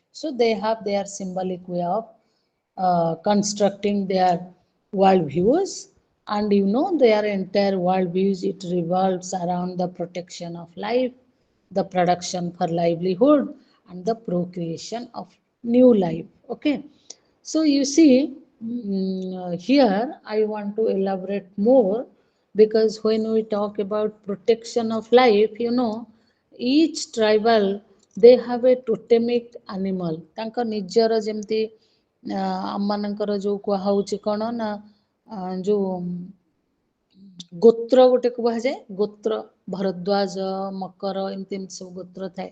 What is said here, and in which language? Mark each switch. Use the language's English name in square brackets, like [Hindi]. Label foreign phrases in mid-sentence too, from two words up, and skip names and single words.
[English] So they have their symbolic way of constructing their worldviews, and their entire worldviews, it revolves around the protection of life, the production for livelihood, and the procreation of new life. Okay, so you see, here I want to elaborate more, because when we talk about protection of life, each tribal, they have a totemic animal. [Odia] ତାଙ୍କ ନିଜର ଯେମିତି ଆମମାନଙ୍କର ଯୋଉ କୁହାହଉଛି କଣ ନା, ଯୋଉ ଗୋତ୍ର ଗୋଟେ କୁହାଯାଏ, ଗୋତ୍ର ଭରଦ୍ୱାଜ, ମକର, ଏମିତି ଏମିତି ସବୁ ଗୋତ୍ର ଥାଏ।